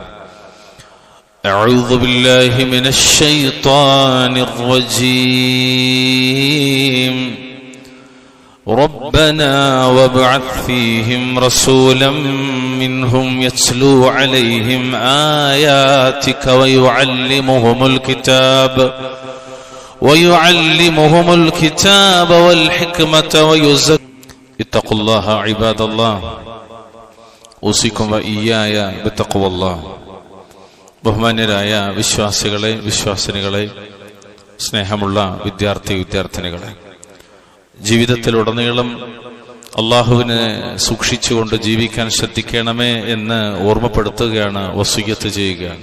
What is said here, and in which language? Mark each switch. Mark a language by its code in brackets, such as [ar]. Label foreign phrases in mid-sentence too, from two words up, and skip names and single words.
[ar] أعوذ بالله من الشيطان الرجيم ربنا وابعث فيهم رسولا منهم يتلو عليهم آياتك ويعلمهم الكتاب والحكمة اتقوا الله عباد الله أوصيكم وإياي بتقوى الله. [ml] ബഹുമാന്യരായ വിശ്വാസികളെ, വിശ്വാസിനികളെ, സ്നേഹമുള്ള വിദ്യാർത്ഥിനികളെ, ജീവിതത്തിലുടനീളം അള്ളാഹുവിനെ സൂക്ഷിച്ചുകൊണ്ട് ജീവിക്കാൻ ശ്രദ്ധിക്കണമേ എന്ന് ഓർമ്മപ്പെടുത്തുകയാണ്, വസിയ്യത്ത് ചെയ്യുകയാണ്.